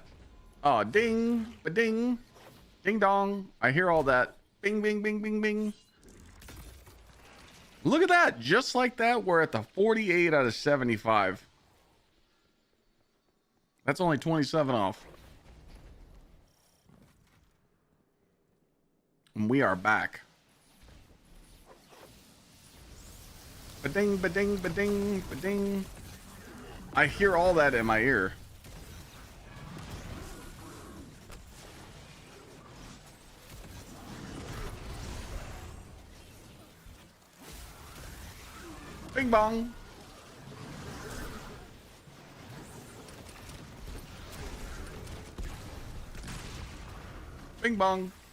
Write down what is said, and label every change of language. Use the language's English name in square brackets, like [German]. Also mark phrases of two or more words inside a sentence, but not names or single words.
[English] Oh, ding, ba-ding, ding dong. I hear all that. Bing, bing, bing, bing, bing. Look at that. Just like that, we're at the 48 out of 75. That's only 27 off. And we are back. Ba-ding, ba-ding, ba-ding, ba-ding. I hear all that in my ear. Bing bong. Bing bong.